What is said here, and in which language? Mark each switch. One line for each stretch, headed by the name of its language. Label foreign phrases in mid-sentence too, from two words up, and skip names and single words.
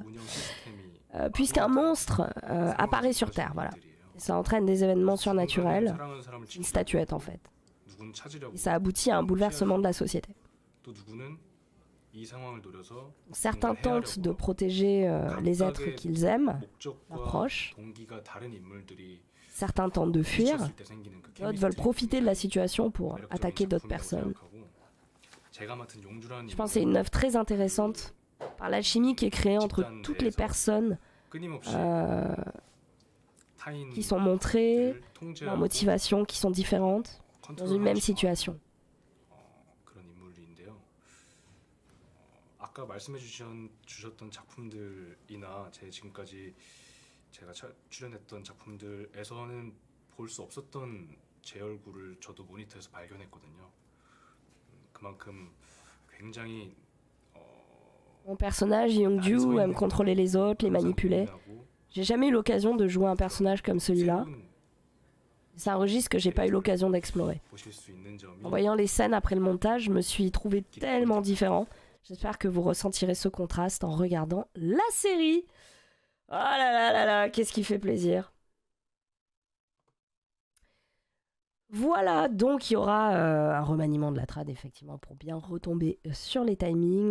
Korean: 운영 시스템이
French: Puisqu'un monstre apparaît sur Terre, voilà. Et ça entraîne des événements surnaturels,
Korean: 사랑하는 사람을
French: une
Korean: 지키고
French: statuette en fait.
Korean: 누군 찾으려고
French: Et ça aboutit à un bouleversement de la société.
Korean: 또 누구는 이 상황을 노려서
French: Certains tentent de protéger les êtres qu'ils aiment, leurs
Korean: 목적과
French: proches.
Korean: 동기가 다른 인물들이
French: Certains tentent de fuir.
Korean: 부딪혔을 때 생기는 그
French: D'autres veulent profiter de la situation pour
Korean: 매력적인
French: attaquer d'autres
Korean: 작품이라고
French: personnes.
Korean: 생각하고 제가 맡은 용주라는
French: Je pense que c'est une œuvre très intéressante par l'alchimie qui est créée entre toutes les personnes
Korean: 끊임없이 타인을
French: qui sont montrées, leurs
Korean: 통제하고
French: motivations qui sont différentes dans une même situation.
Korean: 그런 인물인데요. 아까 말씀해 주셨던 작품들이나 제 지금까지 제가 출연했던 작품들에서는 볼 수 없었던 제 얼굴을 저도 모니터에서 발견했거든요. 그만큼 굉장히
French: Mon personnage, Youngju, aime contrôler les autres, les manipuler. J'ai jamais eu l'occasion de jouer un personnage comme celui-là. C'est un registre que j'ai pas eu l'occasion d'explorer.
Korean: 보실 수 있는 점이
French: En voyant les scènes après le montage, je me suis trouvé tellement différent. J'espère que vous ressentirez ce contraste en regardant la série. Oh là là là là, qu'est-ce qui fait plaisir. Voilà, donc il y aura un remaniement de la trad, effectivement, pour bien retomber sur les timings.